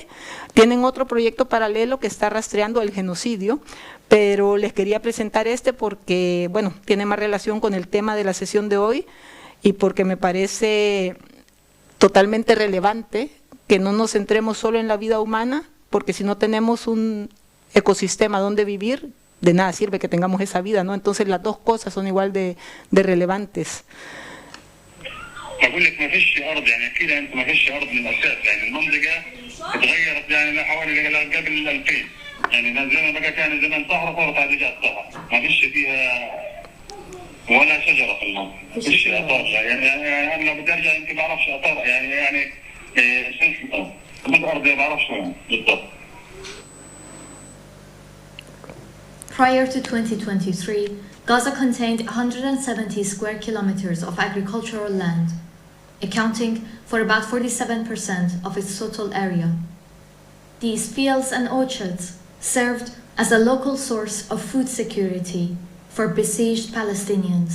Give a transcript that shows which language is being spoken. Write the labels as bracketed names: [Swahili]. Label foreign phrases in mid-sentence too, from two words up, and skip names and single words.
[Spanish] Tienen otro proyecto paralelo que está rastreando el genocidio, pero les quería presentar este porque, bueno, tiene más relación con el tema de la sesión de hoy y porque me parece totalmente relevante que no nos centremos solo en la vida humana, porque si no tenemos un ecosistema donde vivir, de nada sirve que tengamos esa vida, ¿no? Entonces las dos cosas son igual de relevantes. [Arabic] أقول لك ما فيش أرض يعني كده أنت ما فيش أرض من الأساس يعني المنطقة اتغيرت يعني حوالي قبل 2000 يعني زمان بقى كان زمان صحراء صارت هذه جات صحراء ما فيش فيها ولا شجرة في المنطقة ما فيش أثار يعني أنا لو بدي أرجع يمكن ما أعرفش أثار يعني شو الأرض الأرض ما بعرفش وين بالضبط. [English] Prior to 2023, Gaza contained 170 square kilometers of agricultural land, accounting for about 47% of its total area. These fields and orchards served as a local source of food security for besieged Palestinians.